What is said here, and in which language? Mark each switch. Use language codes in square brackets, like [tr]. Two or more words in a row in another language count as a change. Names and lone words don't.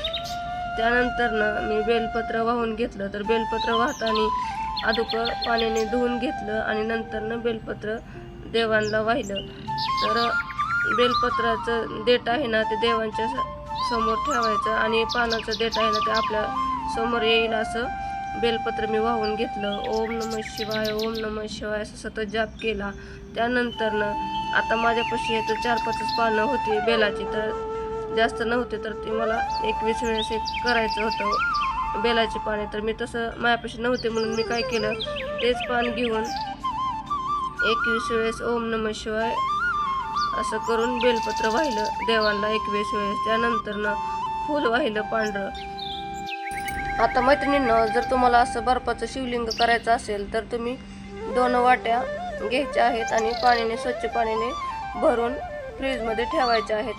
[mr] त्यानंतर मी बेलपत्र वाहून घेतलं। तर बेलपत्र वाहताना अगोदर पाण्याने धुवून घेतलं आणि नंतर बेलपत्र देवांना वाहिलं। तर बेलपत्राचं देठ आहे ना, ते देवांच्या समोर ठेवायचं आणि पानाचं देठ आहे ना, ते आपल्या समोर येईल असं बेलपत्र मी वाहून घेतलं। [sa] ओम नमः शिवाय, ओम नमः शिवाय [mr] असं सतत जाप केला। त्यानंतर आता माझ्यापाशी तर 4-5 पानं होती बेलाची, तर जास्त नव्हते, तर ते मला 21 वेळेस करायचं होतं बेलाची पाने। तर मी तसं माझ्यापाशी नव्हते म्हणून मी काय केलं, तेच पान घेऊन 21 वेळेस [sa] ओम नमः शिवाय [mr] असं करून बेलपत्र वाहिलं देवांना 21 वेळेस। त्यानंतर फूल वाहिलं पांढरं। आता मैत्रिणींनो, जर तुम्हाला असं बर्फाचं शिवलिंग करायचं असेल तर तुम्ही 2 वाट्या घ्यायच्या आहेत आणि पाण्याने, स्वच्छ पाण्याने भरून फ्रीजमध्ये ठेवायच्या आहेत।